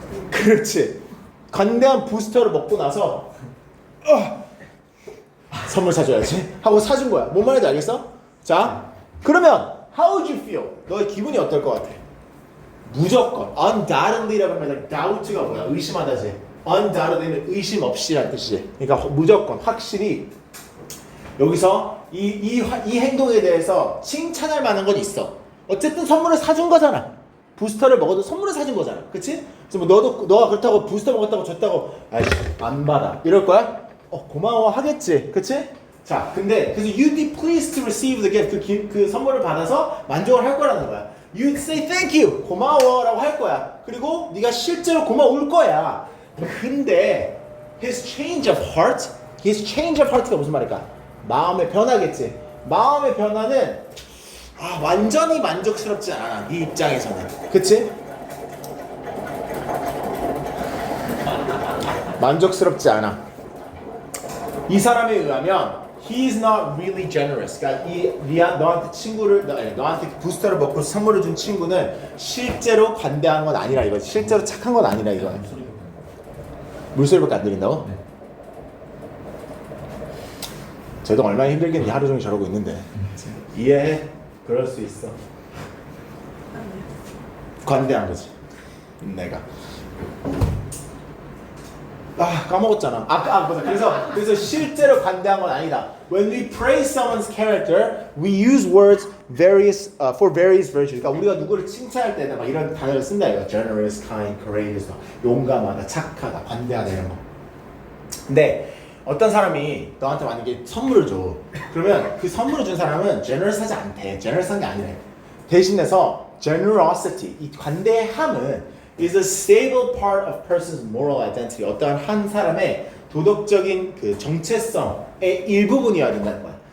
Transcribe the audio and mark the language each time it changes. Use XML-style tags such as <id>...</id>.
<ko>그렇지. 관대한 부스터를 먹고 나서 선물 사줘야지 하고 사준 거야. 뭔 말인지 알겠어? 자, 그러면</ko> <en>how would you feel?</en> <ko>너의 기분이 어떨 것 같아? 무조건 undoubtedly라고 하면 doubt가 뭐야? 의심하다지. undoubtedly는 의심 없이란 뜻이지. 그러니까 무조건 확실히 여기서 이 행동에 대해서 칭찬할 만한 건 있어. 어쨌든 선물을 사준 거잖아. 부스터를 먹어도 선물을 사준 거잖아. 그치? 그래서 뭐 너가 그렇다고 부스터 먹었다고 줬다고 아이씨 안 받아 이럴 거야? 고마워 하겠지. 그치? 자, 근데 그래서</ko> <en>you'd be pleased to receive the gift.</en> <ko>그 선물을 받아서 만족을 할 거라는 거야.</ko> <en>you'd say thank you.</en> <ko>고마워라고 할 거야. 그리고 네가 실제로 고마울 거야. 근데</ko> <en>his change of heart</en> <ko>가 무슨 말일까? 마음의 변화겠지. 마음의 변화는 완전히 만족스럽지 않아. 네 입장에서는. 그치? 만족스럽지 않아. 이 사람에 의하면</ko> <en>he's not really generous.</en> <ko>그러니까 너한테 부스터를 먹고 선물을 준 친구는 실제로 관대한 건 아니라 이거지. 실제로 착한 건 아니라 이거야. 물소리밖에 안 들린다고? 네. 쟤도 얼마나 힘들겠니. 하루 종일 저러고 있는데. 이해해. 그럴 수 있어. 관대한 거지. 내가. 까먹었잖아. 맞아. 그래서 실제로 관대한 건 아니다.</ko> <en>When we praise someone's character, we use words for various virtues.</en> <ko>그러니까 우리가 누구를 칭찬할 때는 막 이런 단어를 쓴다 이거.</ko> <en>Generous, kind, courageous,</en> <ko>용감하다, 착하다, 관대하다 이런 거. 근데 어떤 사람이 너한테 만약에 선물을 줘. 그러면 그 선물을 준 사람은 generous하지 않대. generous한 게 아니래. 대신해서</ko> <en>generosity,</en> <ko>이 관대함은</ko> <en>is a stable part of person's moral identity.</en> <ko>어떠한 한 사람의 도덕적인 그 정체성의 일부분이어야 된다는 거야.</ko>